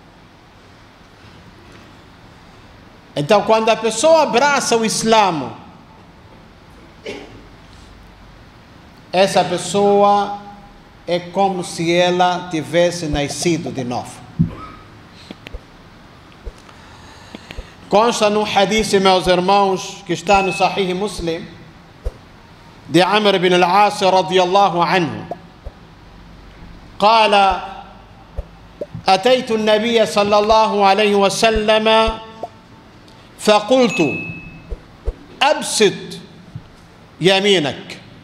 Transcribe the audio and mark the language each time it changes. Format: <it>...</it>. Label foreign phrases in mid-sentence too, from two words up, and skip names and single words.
<pt>Então, quando a pessoa abraça o Islã, essa pessoa é como se ela tivesse nascido de novo. Consta num hadith, meus irmãos, que está no Sahih Muslim, de Amr ibn al-As</pt> <ar>رضي الله عنه. قال: أتيت النبي صلى الله عليه وسلم فقلت: أبسط يمينك.</ar>